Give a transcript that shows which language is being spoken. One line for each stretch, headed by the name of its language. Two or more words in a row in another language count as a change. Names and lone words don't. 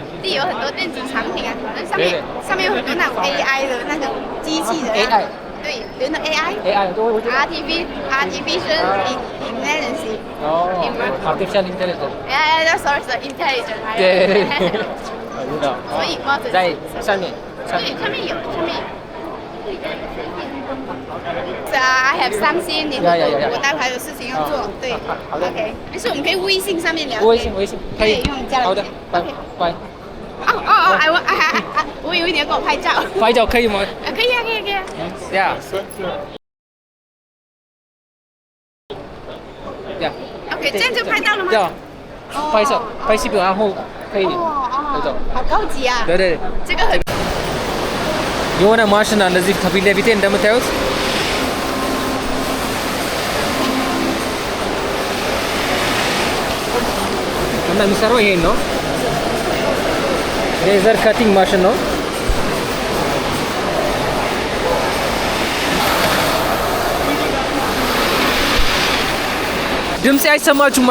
Chinese: 地有很多电子产品啊，上面有很多那种 AI 的那种机器人。AI。对，有那 AI，对，我知道。
English: Artificial Intelligence。 Artificial Intelligence。 sorry intelligence。
Chinese: 对。我知道。所以帽子在上面。对，上面有。
English: I have something，
Chinese: 我待会还有事情要做。对。OK， 但是我们可以微信上面聊。微信可以。用加了。好的，拜。我以为你要给我拍照。拍照可以吗？可以啊。
English: Yeah.
Chinese: OK， 这样就拍到了吗？要。拍视频，然后可以拍照。好高级啊！对。这个很。
Amharic: የሆነ ማሽን አለ እዚህ ከፊት ለፊቴ እንደምታዩት እና የሚሰራው ይሄን ነው።
English: laser cutting machine
Amharic: ነው። ድምጽ አይሰማችሁም?